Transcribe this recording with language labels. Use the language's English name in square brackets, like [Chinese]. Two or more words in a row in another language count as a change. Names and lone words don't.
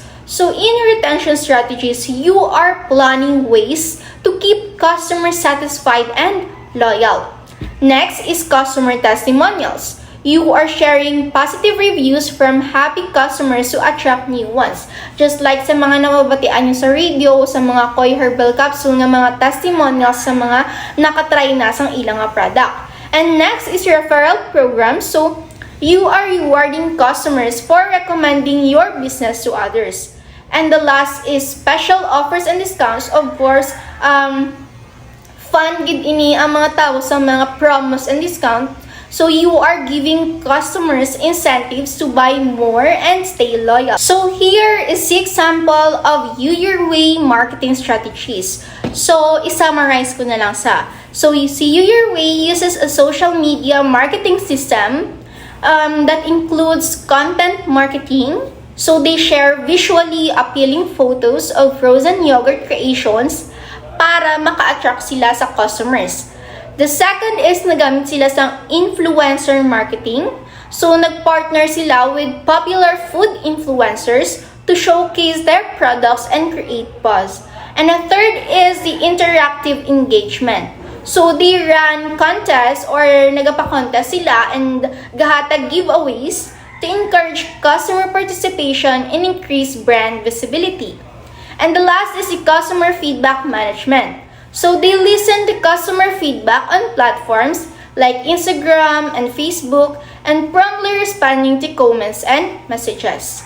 [English] So in retention strategies, you are planning ways to keep customers satisfied and loyal. Next is customer testimonials. You are sharing positive reviews from happy customers to attract new ones. Just like [Hiligaynon] sa mga nababatian nyo sa radio, sa mga Koi Herbal Capsule ng mga testimonials sa mga nakatry na sang ilang product. [English] And next is referral program. So you are rewarding customers for recommending your business to others. And the last is special offers and discounts. [Hiligaynon] Of course, fun gid ini ang mga tao sa mga [English] promos and discount. So you are giving customers incentives to buy more and stay loyal. So here is the example of You Your Way marketing strategies. [Hiligaynon] So i-summarize ko na lang sa. [English] So you see You Your Way uses a social media marketing system that includes content marketing. So they share visually appealing photos of frozen yogurt creations [Hiligaynon] para maka-attract sila sa [English] customers. The second is [Hiligaynon] nagamit sila sa [English] influencer marketing. So [Hiligaynon] nagpartner sila [English] with popular food influencers to showcase their products and create buzz. And the third is the interactive engagement. So they run contests or [Hiligaynon] nagapa-contest sila [English] and gahatag giveaways to encourage customer participation and increase brand visibility. And the last is the customer feedback management. So they listen to customer feedback on platforms like Instagram and Facebook and promptly responding to comments and messages.